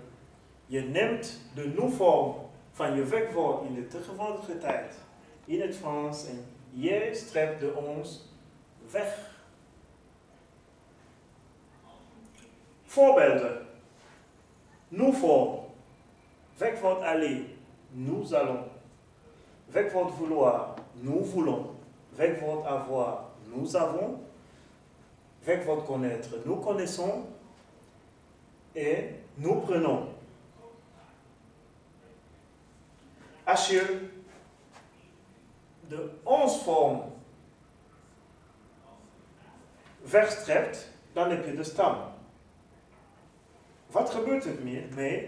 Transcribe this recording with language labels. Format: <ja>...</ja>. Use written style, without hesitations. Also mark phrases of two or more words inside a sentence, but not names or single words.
<nl>Je neemt de nu-vorm van je werkwoord in de tegenwoordige tijd in het Frans en je strept de ons weg. Voorbeelden. Nu-vorm. Werkwoord aller.</nl> <fr>Nous allons. Werkwoord vouloir. Nous voulons. Werkwoord avoir. Nous avons. Werkwoord connaître. Nous connaissons. Et nous prenons.</fr> <nl>Als je de ons-vorm wegstrept, dan heb je de stam. Wat gebeurt er mee?</nl>